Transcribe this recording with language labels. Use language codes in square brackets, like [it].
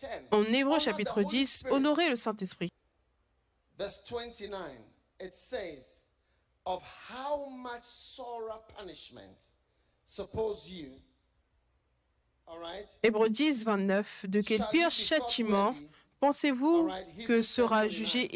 [fr] En Hébreux chapitre 10, honorer le Saint-Esprit. [en] Verse 29, it says, of how much sorer punishment suppose you, all right? [fr] Hébreux 10, 29, de quel pire châtiment pensez-vous que sera jugé?